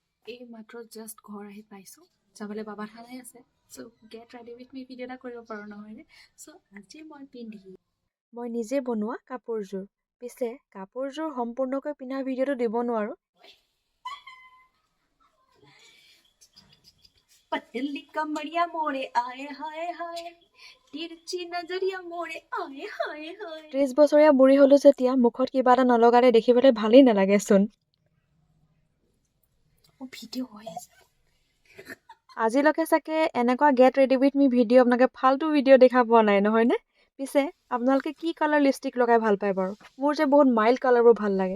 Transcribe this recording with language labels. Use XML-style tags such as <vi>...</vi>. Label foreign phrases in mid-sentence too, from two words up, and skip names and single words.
<as>এই মাত্ৰ জাষ্ট ঘৰ আহি পাইছোঁ যাবলৈ বাবা থানাই আছে</as> <en>so get ready with me video'</en> <as>এটা কৰিব পাৰোঁ নহয়নে চ' আজি মই পিন্ধি মই নিজে বনোৱা কাপোৰযোৰ পিছে কাপোৰযোৰ সম্পূৰ্ণকৈ পিন্ধা ভিডিঅ'টো দিব নোৱাৰোঁ</as> <hi>पतली कमरिया मोड़े आए हाय हाय तिरछी नजरिया मोड़े आए हाय हाय</hi> <as>30 বছৰীয়া বুঢ়ী হ'লো যেতিয়া মুখত কিবা এটা নলগালে দেখিবলৈ ভালেই নালাগেচোন ভিডিঅ' হৈ আছে আজিলৈকে চাগে এনেকুৱা</as> <en>get ready with me video'</en> <as>আপোনালোকে ফাল্টু ভিডিঅ' দেখা পোৱা নাই নহয়নে পিছে আপোনালোকে কি</as> <en>colour lipstick</en> <as>লগাই ভাল পায় বাৰু মোৰ যে বহুত মাইল্ড কালাৰবোৰ ভাল লাগে</as>